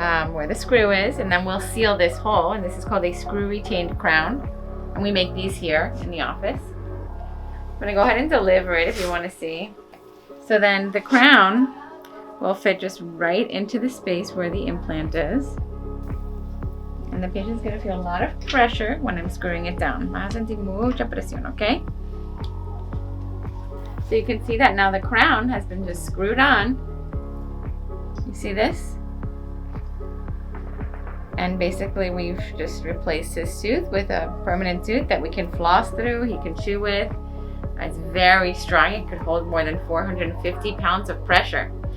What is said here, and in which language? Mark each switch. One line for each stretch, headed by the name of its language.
English: where the screw is, and then we'll seal this hole, and this is called a screw retained crown, and we make these here in the office. I'm gonna go ahead and deliver it if you want to see. So then the crown will fit just right into the space where the implant is, and the patient's gonna feel a lot of pressure when I'm screwing it down.
Spanish: Va a sentir mucha presión, okay?
English: So you can see that now the crown has been just screwed on. You see this? And basically we've just replaced his tooth with a permanent tooth that we can floss through, he can chew with. It's very strong, it could hold more than 450 pounds of pressure.